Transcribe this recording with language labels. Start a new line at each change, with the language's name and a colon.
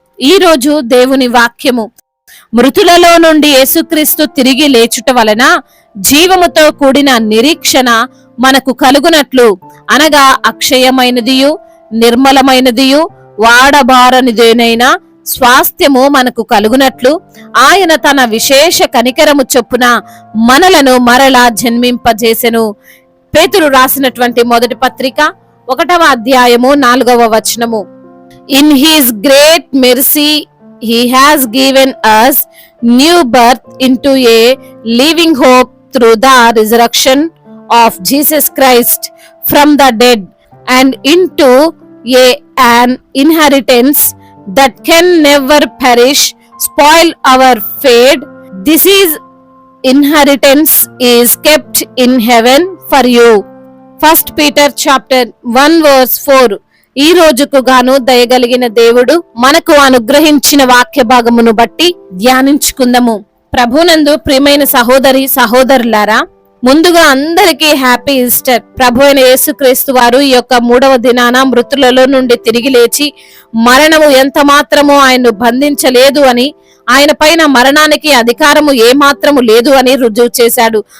Telugu: ఈ రోజు దేవుని వాక్యము, మృతులలో నుండి యేసుక్రీస్తు తిరిగి లేచుట వలన జీవముతో కూడిన నిరీక్షణ మనకు కలుగునట్లు, అనగా అక్షయమైనదియు నిర్మలమైనదియు వాడబారనిదేనైన స్వాస్థ్యము మనకు కలుగునట్లు ఆయన తన విశేష కనికరము చొప్పున మనలను మరలా జన్మింపజేసెను. పేతురు రాసినటువంటి మొదటి పత్రిక 1వ అధ్యాయము 4వ వచనము.
English: In his great mercy he has given us new birth into a living hope through the resurrection of Jesus Christ from the dead, and into an inheritance that can never perish, spoil or fade. This inheritance is kept in heaven for you. 1 Peter chapter 1 verse 4.
Telugu: ఈ రోజుకు గాను దయగలిగిన దేవుడు మనకు అనుగ్రహించిన వాక్య భాగమును బట్టి ధ్యానించుకుందాము. ప్రభునందు ప్రియమైన సహోదరి సహోదరులారా, ముందుగా అందరికీ
English: Happy Easter.
Telugu: ప్రభు అయిన యేసుక్రీస్తు వారు ఈ యొక్క 3వ దినాన మృతులలో నుండి తిరిగి లేచి మరణము ఎంత మాత్రము ఆయన్ను బంధించలేదు అని, ఆయన పైన మరణానికి అధికారము ఏమాత్రము లేదు అని రుజువు చేశాడు.